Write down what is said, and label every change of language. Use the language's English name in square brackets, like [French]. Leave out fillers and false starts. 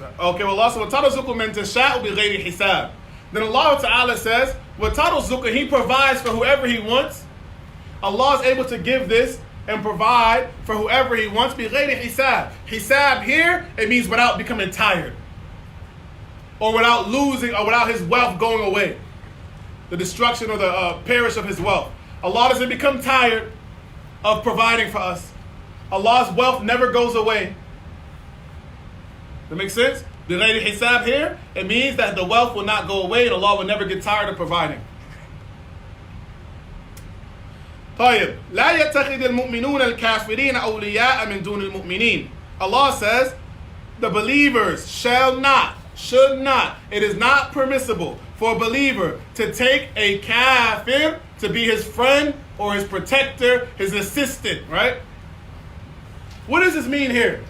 [English] Okay, well, also, [Arabic] وَتَرَزُقُ مَنْ تَشَاءُ بِغَيْرِ حِسَابٍ. [English] Then Allah Ta'ala says, وَتَرَزُقُ, He provides for whoever He wants. Allah is able to give this and provide for whoever He wants. [Arabic] بِغَيْرِ حِسَابٍ. [English] Hisab here, it means without becoming tired. Or without losing, or without his wealth going away. The destruction or the perish of his wealth. Allah doesn't become tired of providing for us. Allah's wealth never goes away. That makes sense? The lady hisab here, it means that the wealth will not go away and Allah will never get tired of providing. [Arabic] طيب. لا يتخذ المؤمنون الكافرين أولياء من دون المؤمنين. [English] Allah says, the believers should not, it is not permissible for a believer to take a kafir to be his friend or his protector, his assistant, right? What does this mean here?